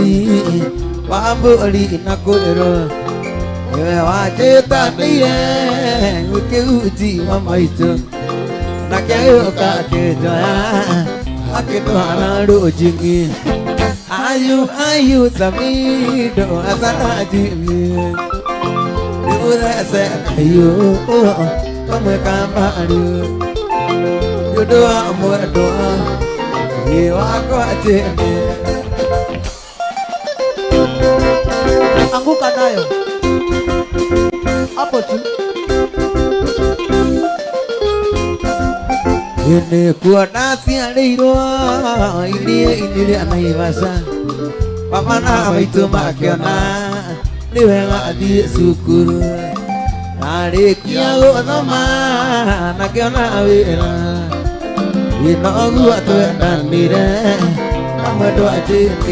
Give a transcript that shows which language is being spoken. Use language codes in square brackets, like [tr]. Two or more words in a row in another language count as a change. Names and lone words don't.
[ki] wa mbũri na kwĩrwo niwe wanjĩtanĩire kĩhuti wa maitũ nake gĩũka akĩnjoya akĩtwara rũnjingi ayu Samido Hassan Jimmy nĩmũthece kahiũ kamwe ka mbaru nĩ ũndũ wa mwendwa wakwa Jeni [sw] anguka nayo hapo tu [ki] nĩkuo ndaciarĩirwo iria-inĩ rĩa Naivasha baba na maitũ makĩona nĩ wega athiĩ cukuru narĩkia gũthoma nakĩona wĩra wĩna ũguo twendanire na mwendwa Jeni